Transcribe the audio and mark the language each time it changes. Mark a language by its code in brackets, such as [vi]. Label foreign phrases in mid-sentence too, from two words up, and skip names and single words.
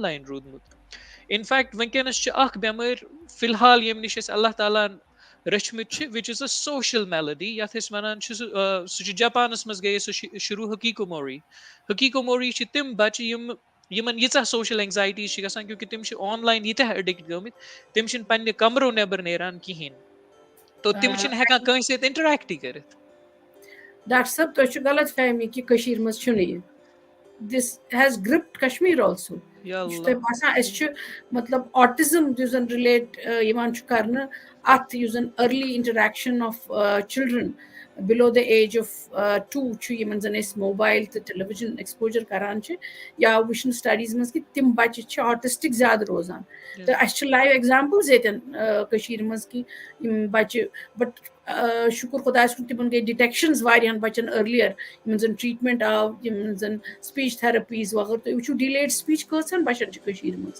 [ks] لاین روٗدمُت اِنفیکٹ وٕنکیٚنس چھِ اکھ بٮ۪مٲرۍ فِلحال ییٚمہِ نِش أسۍ اللہ تعالیٰ ہن رٔچھمٕتۍ چھِ [en] which is a social malady [ks] یَتھ أسۍ وَنان چھِ سُہ چھُ جاپانس منٛز گٔیے سُہ شروٗع حقیٖقو موری چھِ تِم بچہِ یِمن ییٖژاہ [en] social anxieties [ks] چھِ گژھان کیونکہِ تِم چھِ آن لاین ییٖتیٛاہ اڈِکٹ گٔمٕتۍ تِم چھِنہٕ پننہِ کمرو نیبر نیران کِہیٖنۍ تو تِم چھِنہٕ ہٮ۪کان کٲنٛسہِ سۭتۍ اِنٹریکٹٕے کٔرِتھ ڈاکٹر صٲب تۄہہِ چھُ غلط فہمی کہِ کٔشیٖر منٛز چھُنہٕ یہِ [en] this has gripped Kashmir also. [ks] یا یہِ چھُ اللہ تۄہہِ باسان أسۍ چھِ مطلب آٹِزم یُس زن رِلیٹ یِوان چھُ کرنہٕ اَتھ یُس زن [en] early interaction of children below the age of [ks] 2 چھُ یِمن زن أسۍ موبایل تہٕ [en] television exposure [ks] کران چھِ یا وٕچھنہٕ سٹڈیٖز منٛز کہِ تِم بچہِ چھِ آٹِسٹِک زیادٕ روزان تہٕ اَسہِ چھِ [en] live examples [ks] ییٚتٮ۪ن کٔشیٖرِ منٛز کہِ یِم بچہِ بٹ شُکُر خۄدایَس کُن تِمن گٔے ڈِٹیکشنز واریاہن بچن أرلِیر یِمن زن ٹریٖٹمنٹ آو یِمن زن [en] speech therapies [ks] وغٲرٕ تُہۍ وٕچھِو [en] delayed speech [ks] کۭژہن بچن چھِ کٔشیٖرِ منٛز